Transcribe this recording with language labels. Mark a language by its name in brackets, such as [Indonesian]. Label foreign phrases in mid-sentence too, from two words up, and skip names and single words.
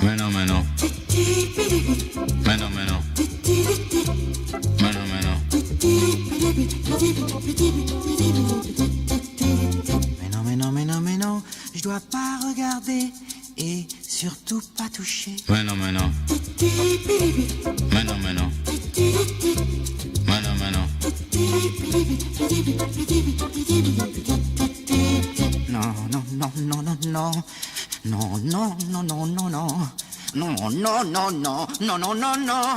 [Spanish] Bueno, bueno. Bueno, bueno. Bueno, bueno. [French] Mais non, je dois pas regarder et surtout pas toucher. [Spanish] Bueno, bueno. Bueno, bueno. Bueno, bueno. [French] Non, non, non, non, non, non. Non, non, non, non, non, non. Non, non, non, non, non, non, non, non.